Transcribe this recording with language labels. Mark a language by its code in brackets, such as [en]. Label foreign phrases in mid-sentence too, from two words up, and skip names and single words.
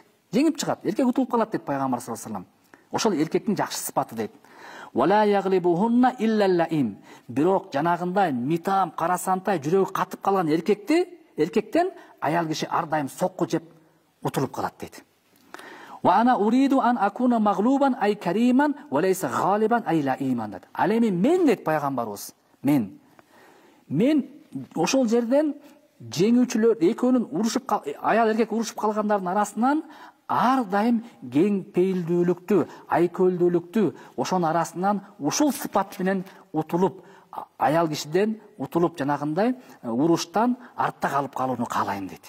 [ky] Жеңип чыгат, эркек утулуп калат дейт пайгамбар [ar] صلى الله عليه وسلم. [ky] Ошол эркектин жакшы сыпаты дейт. [ar] ولا يغلبهن إلا اللئيم. [ky] Бирок жанагындай митаам, карасантай, жүрөгү катып калган эркектен аял киши ар дайым сокку жеп утулуп калат дейт. [ar] وأنا أريد أن أكون مغلوبا أي كريما وليس غالبا أي لئيما дейт. [ky] Ал эми мен дейт пайгамбарыбыз. Мен ошол жерден жеңүүчүлөр экөөнүн аял эркек урушуп калгандардын арасынан ар дайым кең пейилдүүлүктү, айкөлдүүлүктү, ошонун арасынан ушул сыпат менен утулуп, аял кишиден утулуп жанагындай уруштан артта калып калууну каалайм дейт.